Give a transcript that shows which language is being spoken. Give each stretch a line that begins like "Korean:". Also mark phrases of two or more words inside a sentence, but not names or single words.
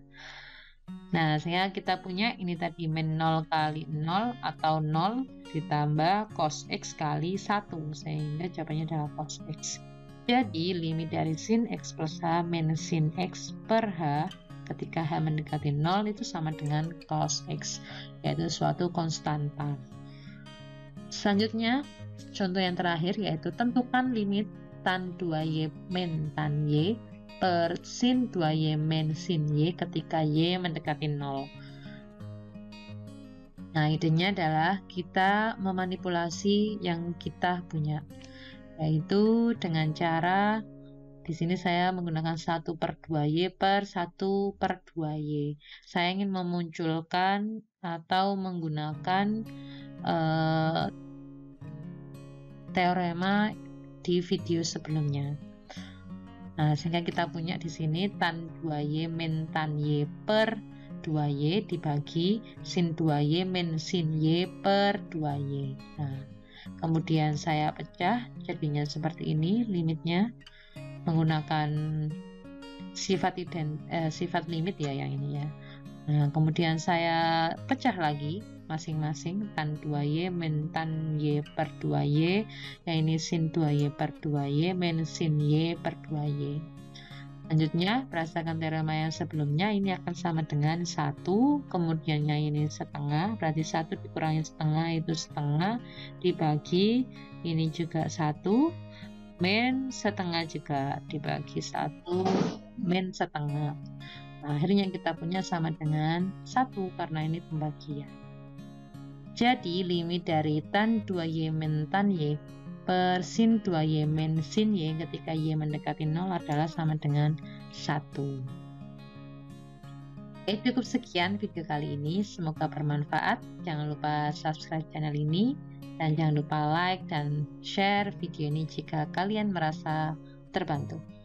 Indonesian: Nah, sehingga kita punya ini tadi min 0 kali 0 atau 0 ditambah cos X kali 1, sehingga jawabannya adalah cos X. Jadi, limit dari sin X plus H min sin X per H ketika H mendekati 0 itu sama dengan cos X, yaitu suatu konstanta. Selanjutnya, contoh yang terakhir yaitu tentukan limit tan 2Y min tan Y per sin 2Y min sin Y ketika Y mendekati 0. Nah, idenya adalah kita memanipulasi yang kita punya, yaitu dengan cara di sini saya menggunakan 1 per 2Y per 1 per 2Y. Saya ingin memunculkan atau menggunakan teorema di video sebelumnya. Nah, sehingga kita punya di sini tan 2Y min tan Y per 2Y dibagi sin 2Y min sin Y per 2Y. Nah, kemudian saya pecah, jadinya seperti ini limitnya menggunakan sifat limit ya yang ini ya. Nah, kemudian saya pecah lagi masing-masing tan 2Y min tan Y per 2Y, yang ini sin 2Y per 2Y min sin Y per 2Y. Selanjutnya, berdasarkan teorema yang sebelumnya, ini akan sama dengan 1, kemudian yang ini setengah, berarti 1 dikurangi setengah itu setengah, dibagi, ini juga 1, min setengah juga dibagi 1, min setengah. Nah, akhirnya kita punya sama dengan 1 karena ini pembagian. Jadi limit dari tan 2Y min tan Y per sin 2Y min sin Y ketika Y mendekati 0 adalah sama dengan 1. Oke, cukup sekian video kali ini. Semoga bermanfaat. Jangan lupa subscribe channel ini. Dan jangan lupa like dan share video ini jika kalian merasa terbantu.